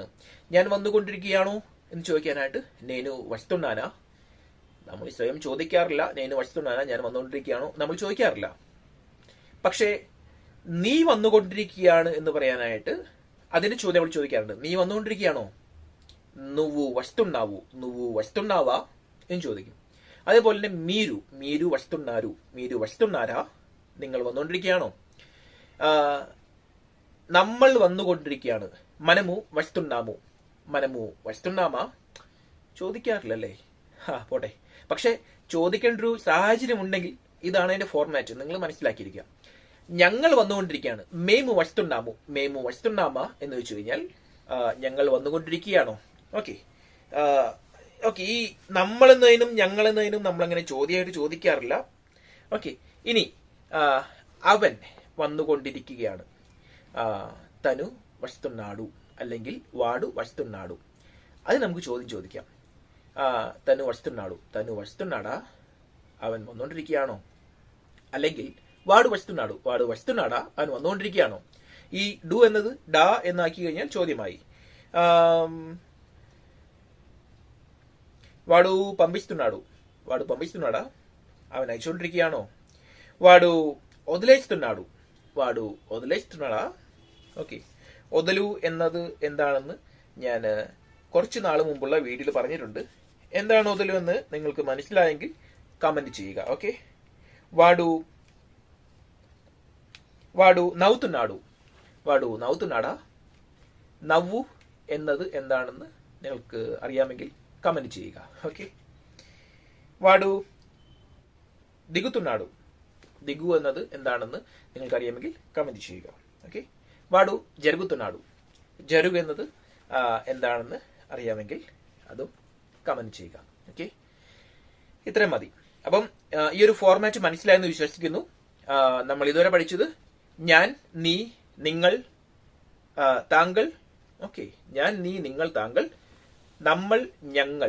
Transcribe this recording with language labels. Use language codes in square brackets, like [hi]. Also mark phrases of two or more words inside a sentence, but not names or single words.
[ml] ഞാൻ വന്നുകൊണ്ടിരിക്കുകയാണോ എന്ന് ചോദിക്കാനായിട്ട് [te] నేను వస్తున్నానా [ml] നമ്മൾ സ്വയം ചോദിക്കാറില്ല. [te] నేను వస్తున్నానా, [ml] ഞാൻ വന്നുകൊണ്ടിരിക്കുകയാണോ നമ്മൾ ചോദിക്കാറില്ല. പക്ഷേ നീ വന്നുകൊണ്ടിരിക്കുകയാണ് എന്ന് പറയാനായിട്ട് അതിന്റെ ചോദ്യം നമ്മൾ ചോദിക്കാറുണ്ട്. നീ വന്നുകൊണ്ടിരിക്കുകയാണോ? [te] నువ్వు వస్తున్నావు, నువ్వు వస్తున్నావా [ml] എന്ന് ചോദിക്കും. അതേപോലെ തന്നെ [te] మీరు, మీరు వస్తున్నారు, మీరు వస్తున్నారా, [ml] നിങ്ങൾ വന്നുകൊണ്ടിരിക്കുകയാണോ? നമ്മൾ വന്നുകൊണ്ടിരിക്കുകയാണ്. [te] మనము వస్తున్నాము, మనము వస్తున్నామా ചോദിക്കാറില്ലല്ലേ? [ml] പോട്ടെ. പക്ഷെ ചോദിക്കേണ്ട ഒരു സാഹചര്യം ഉണ്ടെങ്കിൽ ഇതാണ് അതിന്റെ ഫോർമാറ്റ്, നിങ്ങൾ മനസ്സിലാക്കിയിരിക്കുക. ഞങ്ങൾ വന്നുകൊണ്ടിരിക്കുകയാണ്, [te] మేము వస్తున్నాము, మేము వస్తున్నామా [ml] എന്ന് വെച്ച് കഴിഞ്ഞാൽ ഞങ്ങൾ വന്നുകൊണ്ടിരിക്കുകയാണോ? ഓക്കെ ഓക്കെ. ഈ നമ്മളെന്നതിനും ഞങ്ങളെന്നതിനും നമ്മളങ്ങനെ ചോദ്യമായിട്ട് ചോദിക്കാറില്ല. ഓക്കെ. ഇനി അവൻ വന്നുകൊണ്ടിരിക്കുകയാണ്, [te] తను వస్తున్నాడు [ml] അല്ലെങ്കിൽ [te] వాడు వస్తున్నాడు. [ml] അത് നമുക്ക് ചോദിക്കാം. [te] తను వస్తున్నాడు, తను వస్తున్నాడా, [ml] അവൻ വന്നുകൊണ്ടിരിക്കുകയാണോ? [te] അല്ലെങ്കിൽ വാడు వస్తున్నాడు, వాడు వస్తున్నాడా, [ml] അവൻ വന്നുകൊണ്ടിരിക്കുകയാണോ? ഈ ഡു എന്നത് ഡാ എന്നാക്കി കഴിഞ്ഞാൽ ചോദ്യമായി. [te] వాడు పంపిస్తున్నాడు, వాడు పంపిస్తున్నాడా, [ml] അവൻ അയച്ചുകൊണ്ടിരിക്കുകയാണോ? [te] వాడు వదిలేస్తున్నాడు, వాడు వదిలేస్తున్నాడా. [ml] ഓക്കെ. ഒതലു എന്നത് എന്താണെന്ന് ഞാൻ കുറച്ച് നാൾ മുമ്പുള്ള വീഡിയോയിൽ പറഞ്ഞിട്ടുണ്ട്. എന്താണ് ഒതലു എന്ന് നിങ്ങൾക്ക് മനസ്സിലായെങ്കിൽ കമന്റ് ചെയ്യുക. ഓക്കെ. [te] వాడు నవ్వుతున్నాడు, వాడు నవ్వుతున్నాడా. [ml] നവ്വു എന്നത് എന്താണെന്ന് നിങ്ങൾക്ക് അറിയാമെങ്കിൽ കമന്റ് ചെയ്യുക. ഓക്കെ. [te] వాడు దిగుతున్నాడు, [ml] దిగు എന്നത് എന്താണെന്ന് നിങ്ങൾക്ക് അറിയാമെങ്കിൽ കമന്റ് ചെയ്യുക. ഓക്കെ. [te] వాడు జరుగుతున్నాడు, [ml] జరుగు എന്നത് എന്താണെന്ന് അറിയാമെങ്കിൽ അതും കമന്റ് ചെയ്യുക. ഓക്കെ. ഇത്രയും മതി. അപ്പം ഈ ഒരു ഫോർമാറ്റ് മനസ്സിലായെന്ന് വിശ്വസിക്കുന്നു. നമ്മൾ ഇതുവരെ പഠിച്ചത് ഞാൻ, നീ, നിങ്ങൾ, താങ്കൾ. ഓക്കെ. ഞാൻ, നീ, നിങ്ങൾ, താങ്കൾ, നമ്മൾ, ഞങ്ങൾ.